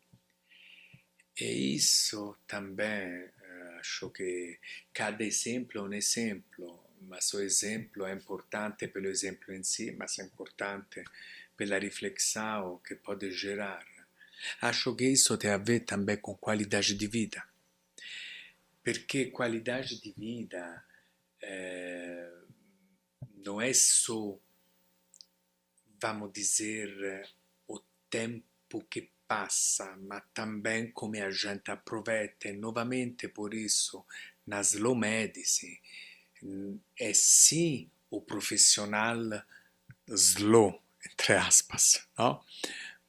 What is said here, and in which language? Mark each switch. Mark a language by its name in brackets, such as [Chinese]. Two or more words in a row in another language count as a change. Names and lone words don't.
[Portuguese] E isso também acho que cada exemplo é um exemplo, mas o exemplo é importante pelo exemplo em si, mas é importante pela reflexão que pode gerar. Acho que isso tem a ver também com qualidade de vida, perché qualidade di vita não é só, vamos dizer, o tempo que passa, ma também come a gente aproveita. E novamente por isso, na slow medicine, é sim o profissional slow, entre aspas, no?